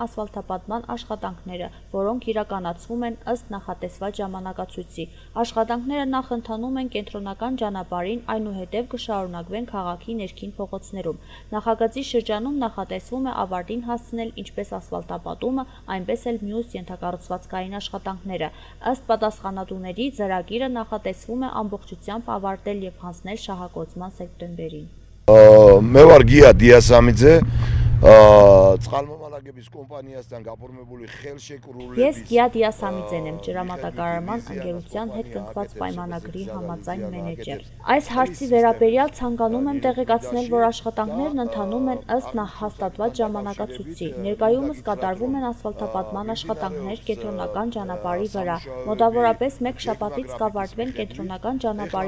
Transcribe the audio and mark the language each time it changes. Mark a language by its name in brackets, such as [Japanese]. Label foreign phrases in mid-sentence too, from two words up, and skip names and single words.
[Armenian] ասֆալտապատման աշխատանքները, որոնք իրականացվում են ըստ նախատեսված ժամանակացույցի։ Աշխատանքները նախընթանում են կենտրոնական ճանապարհին, այնուհետև կշարունակվեն քաղաքի ներքին փողոցներում։ Նախագծի շրջանում նախատեսվում է ավարտին հասցնել ինչպես ասֆալտապատումը, այնպես էլ մյուս ենթակառուցվածքային աշխատանքները։ Ըստ պատասխանատուների, ծրագիրը նախատեսվում է ամբողջությամբ ավարտել և հանձնել շահագործման սեպտեմբերին։ [Georgian] მე ვარ გია დიასამიძე, წყალმომალაგების კომპანიასთან გაფორმებული ხელშეკრულების [Armenian] Ես Գիա Դիասամիձեն եմ, ջրամատակարարման ընկերության հետ կնքված պայմանագրի համաձայն մենեջեր։ Այս հարցի վերաբերյալ ցանկանում եմ տեղեկացնել, որ աշխատանքներն ընթանում են ըստ հաստատված ժամանակացույցի։ Ներկայումս կատարվում են ասֆալտապատման աշխատանքներ կենտրոնական ճանապարհի վրա։ Մոտավորապես մեկ շաբաթից կավարտվեն կենտրոնական ճանապարհի